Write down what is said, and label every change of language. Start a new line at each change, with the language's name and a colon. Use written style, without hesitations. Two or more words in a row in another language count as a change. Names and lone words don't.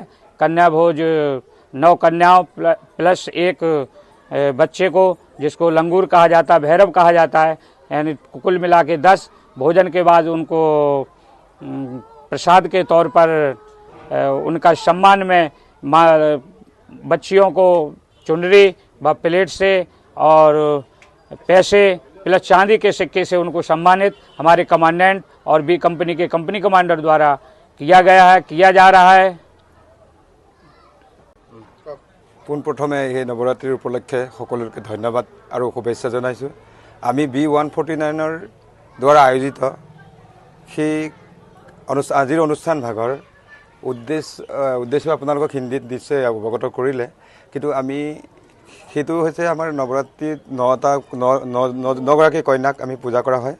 Hindi: कन्या भोज 9 कन्याओं प्लस एक बच्चे को, जिसको लंगूर कहा जाता है, भैरव कहा जाता है, यानी कुल मिला के 10 भोजन के बाद उनको प्रसाद के तौर पर उनका सम्मान में बच्चियों को चुनरी व प्लेट से और पैसे प्लस चांदी के सिक्के से उनको सम्मानित हमारे कमांडेंट और बी कंपनी के कंपनी कमांडर द्वारा किया गया है, किया जा रहा है।
Assamese: পোনপ্ৰথমে এই নৱৰাত্ৰিৰ উপলক্ষে সকলোকে ধন্যবাদ আৰু শুভেচ্ছা জনাইছোঁ। আমি B149 দ্বাৰা আয়োজিত সেই আজিৰ অনুষ্ঠান ভাগৰ উদ্দেশ্য আপোনালোকক হিন্দীত নিশ্চয় অৱগত কৰিলে, কিন্তু আমি সেইটো হৈছে আমাৰ নৱৰাত্ৰিত 9গৰাকী কন্যাক আমি পূজা কৰা হয়।